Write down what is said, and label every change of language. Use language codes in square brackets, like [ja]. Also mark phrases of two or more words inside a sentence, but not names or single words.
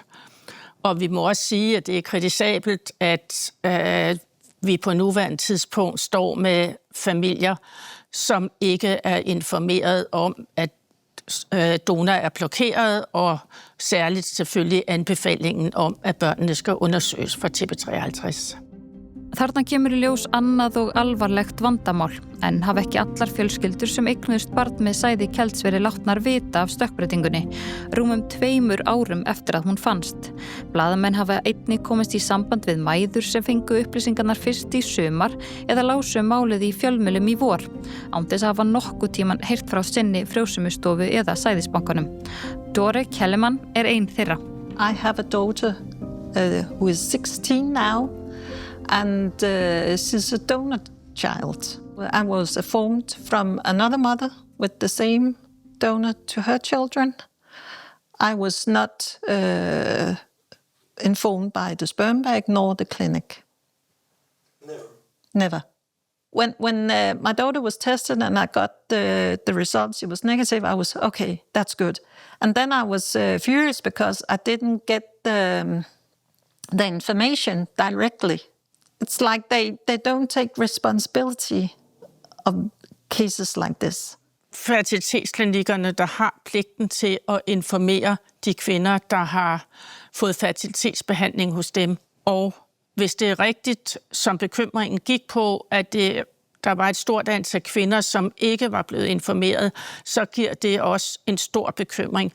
[da] Og vi må også sige, at det er kritisabelt, at vi på nuværende tidspunkt står med familier, som ikke er informeret om, at donor er blokeret, og særligt selvfølgelig anbefalingen om, at børnene skal undersøges for TP53. [is] Þarna kemur í ljós annað og alvarlegt vandamál, en hafa ekki allar fjölskyldur sem eignuðust barn með sæði Kjelds verið látnar vita af stökkbreytingunni, rúmum 2 árum eftir að hún fannst. Blaðamenn hafa einnig komist í samband við mæður sem fengu upplýsingarnar fyrst í sumar eða lásu málið í fjölmiðlum í vor, án þess að hafa nokkuð tíman heyrt frá sinni frjósumustofu eða sæðisbankanum. Dore Kellemann er ein þeirra. [en] I have a daughter who is 16 now. And she's a donor child. I was informed from another mother with the same donor to her children. I was not informed by the sperm bank nor the clinic. Never. When my daughter was tested and I got the results, it was negative, I was, okay, that's good. And then I was furious because I didn't get the information directly. It's like they don't take responsibility of cases like this. [da] Fertilitetsklinikkerne, der har pligten til at informere de kvinder, der har fået fertilitetsbehandling hos dem. Og hvis det er rigtigt, som bekymringen gik på, at det der var et stort antal kvinder, som ikke var blevet informeret, så giver det også en stor bekymring.